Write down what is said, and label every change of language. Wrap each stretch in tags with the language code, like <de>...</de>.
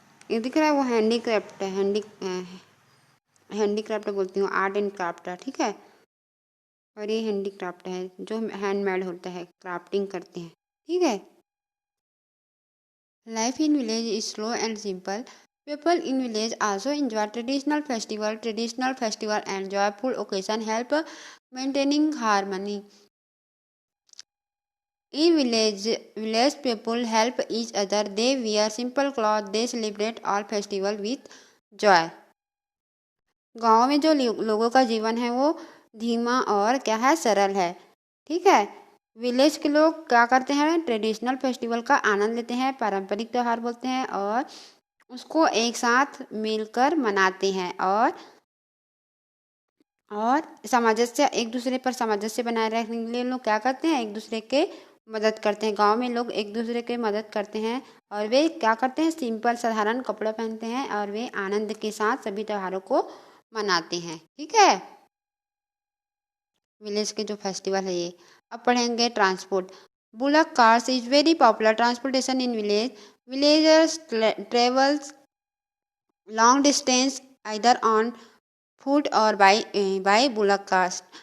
<hi>ये दिख रहा है, वो हैंडीक्राफ्ट है। हैंडीक्राफ्ट बोलती हूँ,</hi> <en>art and craft</en> <hi>है। ठीक है। और ये हैंडीक्राफ्ट है, जो हैंडमेड होता है, क्राफ्टिंग करते हैं। ठीक है।</hi> <en>Life in village is slow and simple. People in village also enjoy traditional festival and joyful occasion help maintaining harmony. In village people help each other. They wear simple clothes. They celebrate all festival with joy.</en> <hi>गाँव में जो लोगों का जीवन है वो धीमा और क्या है? सरल है। ठीक है। विलेज के लोग क्या करते हैं, ट्रेडिशनल फेस्टिवल का आनंद लेते हैं, पारंपरिक त्यौहार बोलते हैं, और उसको एक साथ मिलकर मनाते हैं, और सामंजस्य, एक दूसरे पर सामंजस्य बनाए रखने के लिए लोग क्या करते हैं, एक दूसरे के मदद करते हैं। गांव में लोग एक दूसरे के मदद करते हैं, और वे क्या करते हैं, सिंपल साधारण कपड़े पहनते हैं, और वे आनंद के साथ सभी त्योहारों को मनाते हैं। ठीक है, विलेज के जो फेस्टिवल है ये। अब पढ़ेंगे transport.</hi> <en>Bullock cars is very popular transportation in village. Villagers travels long distance either on foot or by bullock cars.</en>